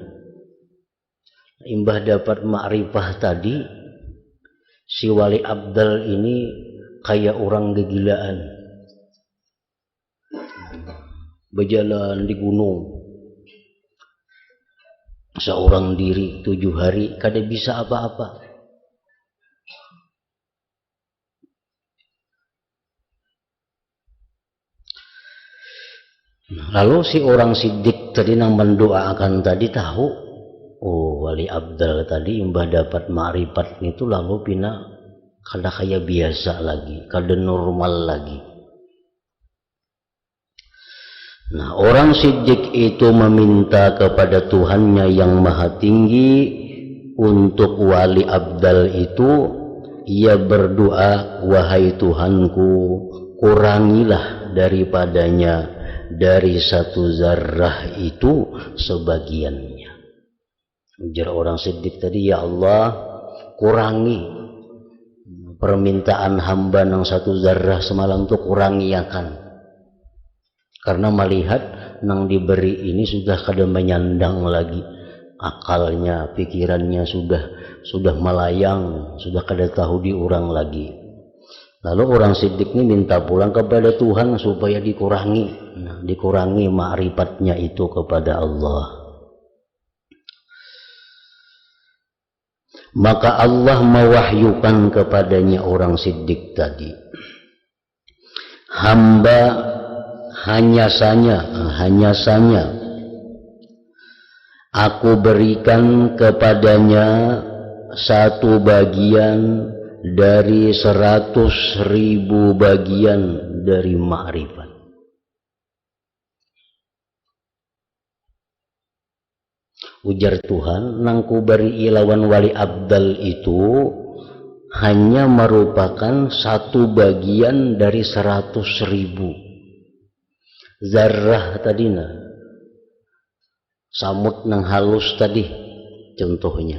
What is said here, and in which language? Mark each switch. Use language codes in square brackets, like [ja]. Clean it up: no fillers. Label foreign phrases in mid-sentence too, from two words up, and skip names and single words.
[bjn] Imbah dapat ma'rifah tadi, si wali abdal ini kayak orang kegilaan, berjalan di gunung seorang diri 7 hari, kada bisa apa-apa. Lalu si orang siddiq tadi yang mendoakan tadi tahu, oh wali abdal tadi imbah dapat ma'rifat itu lalu pina kada kayak biasa lagi, kada normal lagi. [id] Nah, orang siddiq itu meminta kepada Tuhannya yang maha tinggi untuk wali abdal itu. Ia berdoa, wahai Tuhanku, kurangilah daripadanya dari satu zarrah itu sebagiannya. [bjn] Ujar orang siddiq tadi, [ar] ya Allah, [bjn] kurangi permintaan hamba nang satu zarrah semalam tuh, kurangi akan. Karena melihat nang diberi ini sudah kada menyandang lagi akalnya, pikirannya sudah melayang, sudah kada tahu diurang lagi. Lalu orang siddiq ini minta pulang kepada Tuhan supaya dikurangi, dikurangi ma'rifatnya itu kepada Allah. [id] Maka Allah mewahyukan kepadanya orang siddiq tadi, hamba hanya saja aku berikan kepadanya satu bagian dari 100.000 bagian dari ma'rifat. [bjn] Ujar Tuhan, nang ku beri ilawan wali abdal itu hanya merupakan satu bagian dari 100.000 zarrah tadina, samut nang halus tadi contohnya.